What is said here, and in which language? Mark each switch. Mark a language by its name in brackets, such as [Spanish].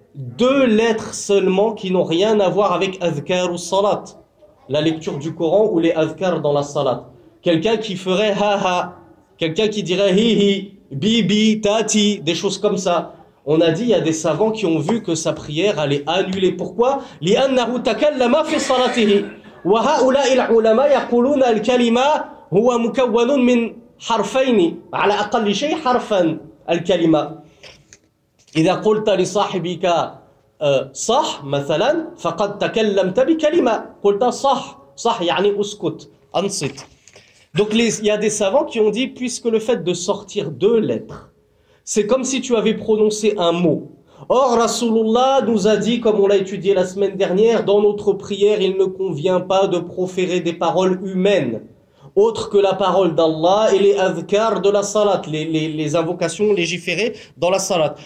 [French] 2 lettres seulement qui n'ont rien à voir avec adhkar ou salat, la lecture du Coran ou les adhkar dans la salat. Quelqu'un qui ferait ha, quelqu'un qui dirait hi, bibi, tati, des choses comme ça. On a dit, il y a des savants qui ont vu que sa prière allait annuler. Pourquoi? [Arabic] لأنه تكلم في صلاته وهؤلاء العلماء يقولون الكلمة هو مكون من حرفين على أقل شيء حرفا الكلمة. إذا قلت لصاحبك صح مثلا فقد تكلمت بكلمة. قلت صح يعني اسكت انصت. [French] Donc il y a des savants qui ont dit, puisque le fait de sortir 2 lettres, c'est comme si tu avais prononcé un mot. Or, Rasulullah nous a dit, comme on l'a étudié la semaine dernière, dans notre prière, il ne convient pas de proférer des paroles humaines, autres que la parole d'Allah et les adhkar de la salat, les invocations légiférées dans la salat.